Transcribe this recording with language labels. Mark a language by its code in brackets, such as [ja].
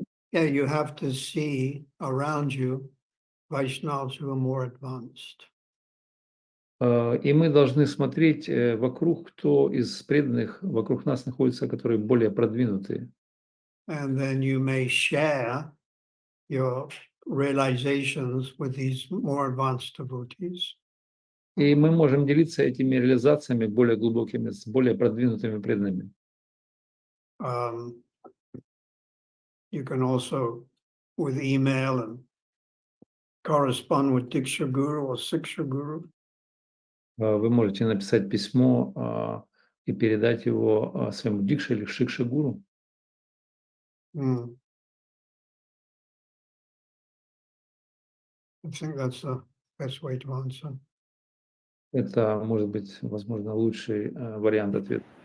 [en] Yeah, you have to see around you Vaishnavas who are more advanced. [ru] И мы должны смотреть вокруг, кто из преданных вокруг нас находится, которые более продвинутые. [en] And then you may share your realizations with these more advanced devotees. [ru] И мы можем делиться этими реализациями более глубокими с более продвинутыми преданными. [en] You can also, with email, and correspond with Diksha Guru or Siksha Guru. [ru] Вы можете написать письмо и передать его своему дикше или шикше гуру. [en] I think that's the best way to answer. [ru] Это может быть, возможно, лучший вариант ответа.